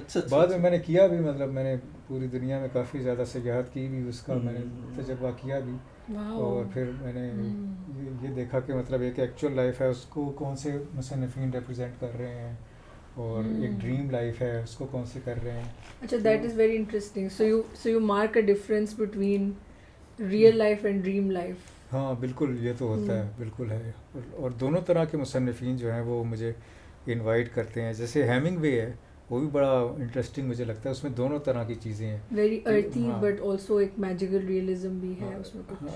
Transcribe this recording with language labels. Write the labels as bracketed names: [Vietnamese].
[Urdu] بعد میں نے کیا بھی، مطلب میں نے پوری دنیا میں کافی زیادہ سیاحت کی بھی، اس کا میں نے تجربہ کیا بھی، اور پھر میں نے یہ دیکھا کہ مطلب ایک ایکچوئل لائف ہے اس کو کون سے مصنفین ریپرزینٹ کر رہے ہیں، اور ایک ڈریم لائف ہے اس کو کون سے کر رہے ہیں. اچھا, [English] that is very interesting. So you mark a difference between real life and dream life. [Urdu] ہاں بالکل، یہ تو ہوتا ہے، بالکل ہے. اور دونوں طرح کے مصنفین جو ہیں وہ مجھے انوائٹ کرتے ہیں. جیسے ہیمنگ وے ہے، وہ بھی بڑا انٹرسٹنگ مجھے لگتا ہے، اس میں دونوں طرح کی چیزیں ہیں. [English] Very earthy but also [Urdu] ایک [English] magical realism [Urdu] بھی ہے اس میں کچھ.